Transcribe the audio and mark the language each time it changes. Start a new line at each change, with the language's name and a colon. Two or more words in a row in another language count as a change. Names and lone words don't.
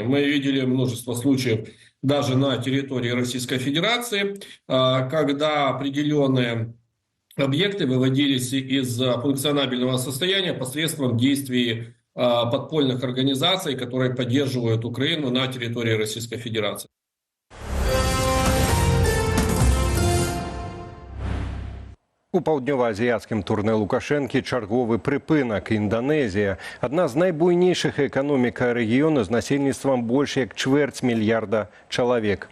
Russian: Мы видели множество случаев даже на территории Российской Федерации, когда определенные объекты выводились из функционабельного состояния посредством действий подпольных организаций, которые поддерживают Украину на территории Российской Федерации.
Belarusian: У паўднёва-азіяцкім турне Лукашэнкі чарговы прыпынак. Інданезія – адна з найбуйнейшых эканомік рэгіёну з насельніцтвам больш як 250 мільярда чалавек.